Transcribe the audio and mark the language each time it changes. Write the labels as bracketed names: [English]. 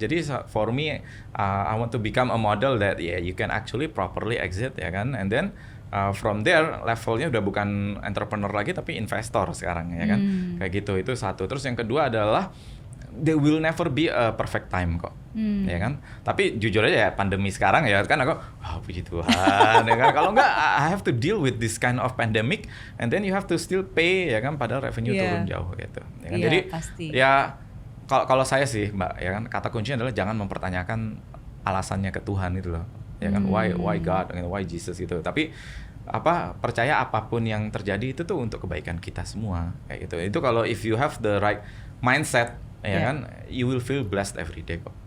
[Indonesian] Jadi [English] for me I want to become a model that you can actually properly exit [Indonesian] ya kan, and then from there levelnya udah bukan entrepreneur lagi tapi investor sekarang ya kan. Kayak gitu, itu satu. Terus yang kedua adalah [English] there will never be a perfect time kok. Ya kan? [Indonesian] Tapi jujur aja ya pandemi sekarang ya kan aku puji Tuhan ya kan. [English] Kalau enggak I have to deal with this kind of pandemic and then you have to still pay [Indonesian] ya kan, padahal revenue turun jauh gitu. Ya kan? Jadi pasti. ya kalau saya sih Mbak ya kan, kata kuncinya adalah jangan mempertanyakan alasannya ke Tuhan itu loh. Ya kan, [English] why God, why Jesus [Indonesian] gitu. Tapi percaya apapun yang terjadi itu tuh untuk kebaikan kita semua kayak gitu. [English] Itu kalau if you have the right mindset ya kan, you will feel blessed every day kok.